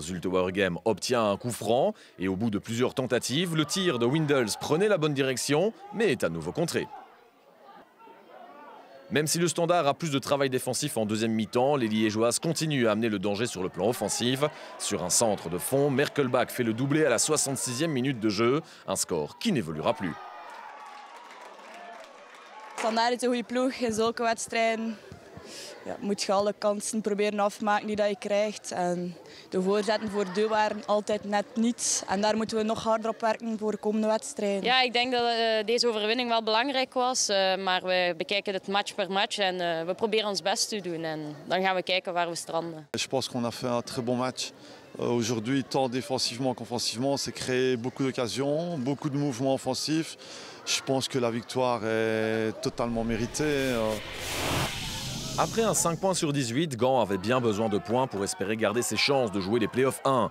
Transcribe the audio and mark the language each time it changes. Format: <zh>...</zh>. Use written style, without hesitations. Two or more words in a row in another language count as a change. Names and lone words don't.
<fr>Zulte Waregem obtient un coup franc et au bout de plusieurs tentatives, le tir de Windels prenait la bonne direction mais est à nouveau contré. Même si le Standard a plus de travail défensif en deuxième mi-temps, les Liégeoises continuent à amener le danger sur le plan offensif. Sur un centre de fond, Merkelbach fait le doublé à la 66e minute de jeu, un score qui n'évoluera plus.</fr> <nl>Standaard is een goede ploeg in zulke wedstrijden. Ja, moet je alle kansen proberen afmaken die dat je krijgt. En de voorzetten voor de waren altijd net niet. En daar moeten we nog harder op werken voor de komende wedstrijden. Ja, ik denk dat deze overwinning wel belangrijk was. Maar we bekijken het match per match en we proberen ons best te doen. En dan gaan we kijken waar we stranden.</nl> <fr>Je pense qu'on a fait un très bon match. Aujourd'hui, tant défensivement qu'offensivement, c'est créé beaucoup d'occasions, beaucoup de mouvements offensifs. Je pense que la victoire est totalement méritée. Après un 5 points sur 18, Gand avait bien besoin de points pour espérer garder ses chances de jouer les playoffs 1.</fr>